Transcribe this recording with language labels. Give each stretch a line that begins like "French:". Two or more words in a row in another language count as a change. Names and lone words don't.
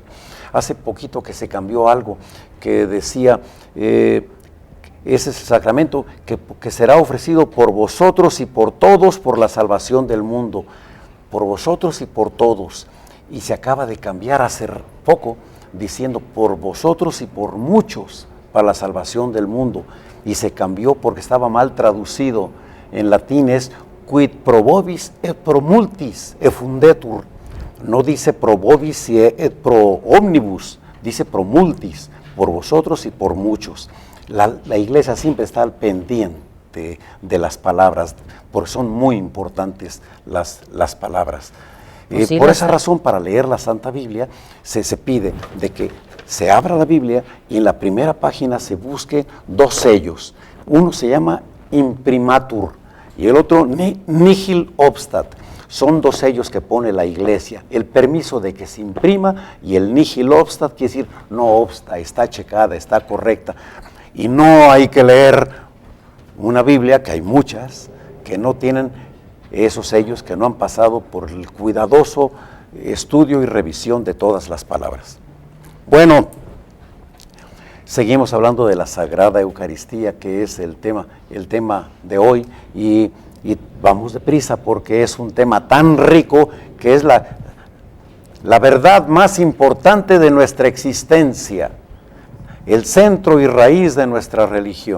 Spanish: Hace poquito que se cambió algo que decía, ese es el sacramento que será ofrecido por vosotros y por todos por la salvación del mundo. Por vosotros y por todos. Y se acaba de cambiar hace poco diciendo por vosotros y por muchos para la salvación del mundo. Y se cambió porque estaba mal traducido. En latín es
Latin: quid pro vobis et pro multis effundetur.
Spanish: No dice
Latin: pro vobis et pro omnibus,
Spanish: dice
Latin: pro multis,
Spanish: por vosotros y por muchos. La Iglesia siempre está al pendiente de las palabras, porque son muy importantes las palabras. Por esa razón, para leer la Santa Biblia, se pide de que se abra la Biblia y en la primera página se busque 2 sellos. Uno se llama imprimatur y el otro nihil obstat. Son 2 sellos que pone la Iglesia, el permiso de que se imprima y el
Latin: nihil obstat
Spanish: quiere decir no obsta, está checada, está correcta. Y no hay que leer una Biblia, que hay muchas, que no tienen esos sellos, que no han pasado por el cuidadoso estudio y revisión de todas las palabras. Bueno, seguimos hablando de la Sagrada Eucaristía, que es el tema de hoy, y vamos deprisa porque es un tema tan rico que es la verdad más importante de nuestra existencia, el centro y raíz de nuestra religión.